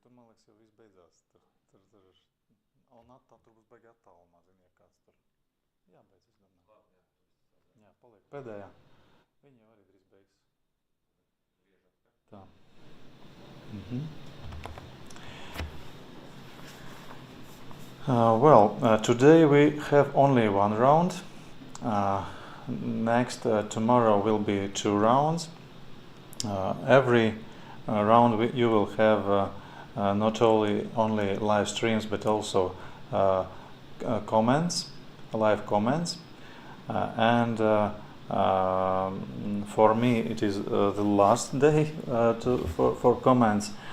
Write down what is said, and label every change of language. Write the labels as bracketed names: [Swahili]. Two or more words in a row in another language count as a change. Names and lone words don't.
[Latvian] Tur, man liekas, jau viss beidzās. Un attāl tur būs baigi attālumā, ziniet, kāds tur. Jābeidz, es domāju. Jā, paliek pēdējā. Viņi jau arī drīz beigs. Tā. [English] Today we have only one round. Next, tomorrow will be 2 rounds. Every round you will have not only live streams, but also comments, live comments, and for me it is the last day for comments.